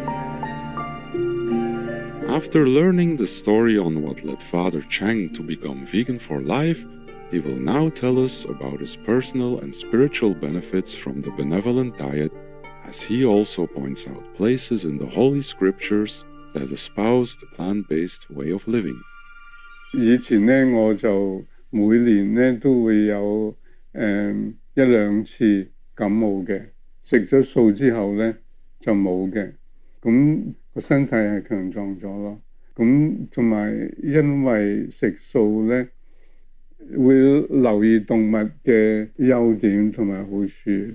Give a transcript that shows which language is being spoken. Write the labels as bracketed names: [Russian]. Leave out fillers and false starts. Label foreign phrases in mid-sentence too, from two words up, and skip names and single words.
[English] After learning the story on what led Father Chang to become vegan for life, he will now tell us about his personal and spiritual benefits from the benevolent diet, as he also points out places in the Holy Scriptures that espouse the plant-based way of living. [Cantonese] 以前呢，我就每年呢都會有一兩次感冒嘅，食咗素之後呢就冇嘅，咁個身體係強壯咗咯。咁同埋因為食素呢，會留意動物嘅優點同埋好處。